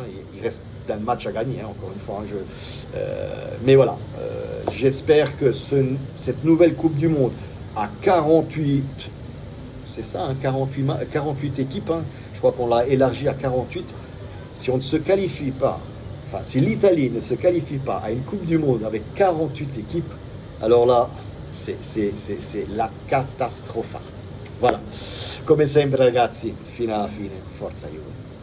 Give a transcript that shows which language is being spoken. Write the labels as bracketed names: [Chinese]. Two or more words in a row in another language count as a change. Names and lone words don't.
[French] Il reste plein de matchs à gagner, hein, encore une fois. Hein, mais voilà, j'espère que cette nouvelle Coupe du Monde à 48, c'est ça, hein, 48 équipes, hein, je crois qu'on l'a élargi à 48. Si on ne se qualifie pas, enfin si l'Italie ne se qualifie pas à une Coupe du Monde avec 48 équipes, alors là, c'est la catastrophe. Voilà, [Italian] come sempre ragazzi, fino alla fine, forza Juve.